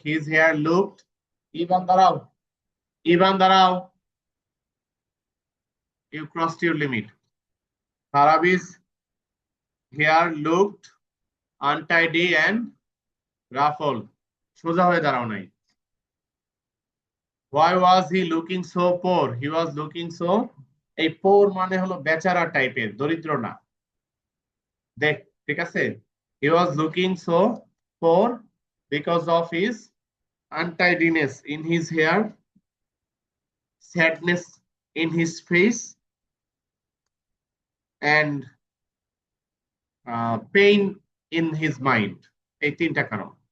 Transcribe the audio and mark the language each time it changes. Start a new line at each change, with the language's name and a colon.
English: His hair looked Ivan Darao. Ivan Darao, you crossed your limit. Farabi's hair looked untidy and ruffled.
Bangla: সোজা হয়ে দাঁড়াও নাই।
English: Why was he looking so poor? He was looking so,
Bangla: এই poor মানে হলো বেচারা টাইপের, দরিদ্র না। দেখ, ঠিক আছে?
English: He was looking so poor because of his untidiness in his hair, sadness in his face, and pain in his mind.
Bangla: এই তিনটা কারণ।